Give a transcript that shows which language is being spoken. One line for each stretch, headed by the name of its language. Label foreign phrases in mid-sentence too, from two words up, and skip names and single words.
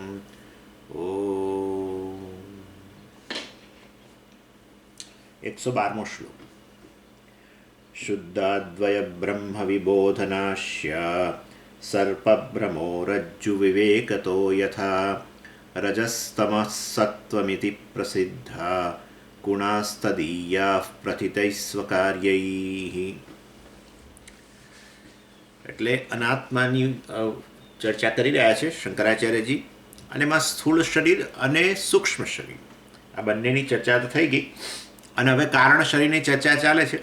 Gujarati: ૐ 112મો શ્લોક।
Sanskrit: शुद्धाद्वयब्रह्मविबोधनाश्य सर्पभ्रमो रज्जुविवेकतो यथा रजस्तमः सत्त्वमिति प्रसिद्धा गुणास्तदीया प्रथितै स्वकार्यै।
Gujarati: એટલે અનાત્માની ચર્ચા કરી રહ્યા છે શંકરાચાર્યજી, અને એમાં સ્થૂળ શરીર અને સૂક્ષ્મ શરીર આ બંનેની ચર્ચા તો થઈ ગઈ, અને હવે કારણ શરીરની ચર્ચા ચાલે છે।